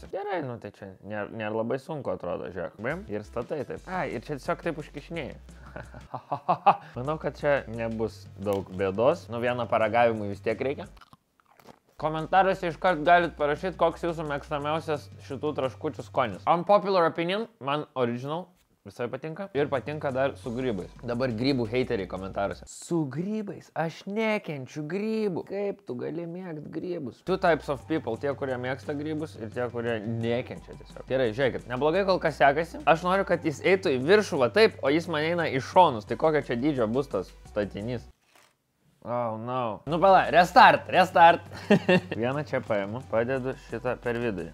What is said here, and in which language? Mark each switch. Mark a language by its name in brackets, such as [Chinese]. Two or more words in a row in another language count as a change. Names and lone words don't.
[Lithuanian] Gerai, nu tai čia nėra labai sunku atrodo, žiūrėk. Bim, ir statai taip. Ir čia tiesiog taip užkišinėjai. Manau, kad čia nebus daug bėdos. Nu, vieną paragavimui vis tiek reikia. Komentaruose iškart galit parašyti, koks jūsų mėgstamiausias šitų traškučių skonis. [English] Unpopular opinion, [Lithuanian] man Original visai patinka. Ir patinka dar su grybais. Dabar grybų heiteriai komentaruose. Su grybais? Aš nekenčiu grybų. Kaip tu gali mėgti grybus? [English] Two types of people. [Lithuanian] Tie, kurie mėgsta grybus ir tie, kurie nekenčia tiesiog. Gerai, žiūrėkit. Neblogai kol kas sekasi. Aš noriu, kad jis eitų į viršų va taip, o jis man eina į šonus. Tai kokio čia dydžio bus tas statinys? [English] Oh, no. [Lithuanian] Nu, pala, restart. Vieną čia paimu, padedu šitą per vidurį.